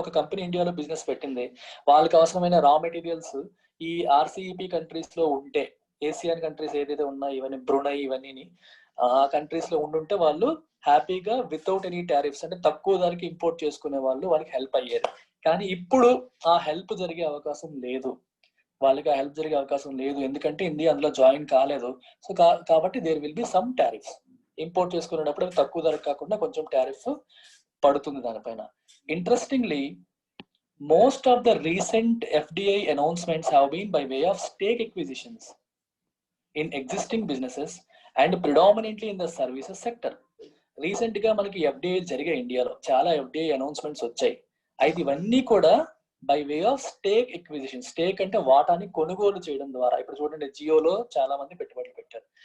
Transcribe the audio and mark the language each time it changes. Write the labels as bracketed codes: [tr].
[te] ఒక కంపెనీ ఇండియాలో బిజినెస్ పెట్టింది, వాళ్ళకి అవసరమైన రా మెటీరియల్స్ ఈ ఆర్సిఈపి కంట్రీస్ లో ఉంటే, ఏసియన్ కంట్రీస్ ఏదైతే ఉన్నాయో ఇవన్నీ బ్రునై ఇవన్నీ ఆ కంట్రీస్ లో ఉండుంటే వాళ్ళు హ్యాపీగా [en] without any tariffs [te] అంటే తక్కువ ధరకి ఇంపోర్ట్ చేసుకునే వాళ్ళు వాళ్ళకి హెల్ప్ అయ్యేది. కానీ ఇప్పుడు ఆ హెల్ప్ జరిగే అవకాశం లేదు, వాళ్ళకి ఆ హెల్ప్ జరిగే అవకాశం లేదు, ఎందుకంటే ఇండియా అందులో జాయిన్ కాలేదు. సో కాబట్టి [en] There will be some tariffs. [te] Import చేసుకునేటప్పుడు తక్కువ ధరకు కాకుండా కొంచెం టారిఫ్ పడుతుంది దానిపైన. [en] Interestingly most of the recent FDI announcements have been by way of stake acquisitions in existing businesses and predominantly in the services sector. [te] Recent గా మనకి FDI జరిగాయి, ఇండియాలో చాలా ఎఫ్డిఐ అనౌన్స్మెంట్స్ వచ్చాయి. అయితే ఇవన్నీ కూడా [en] By way of stake acquisition. [te] Stake అంటే వాటాని కొనుగోలు చేయడం ద్వారా. ఇప్పుడు చూడండి, జియోలో చాలా మంది పెట్టుబడులు పెట్టారు.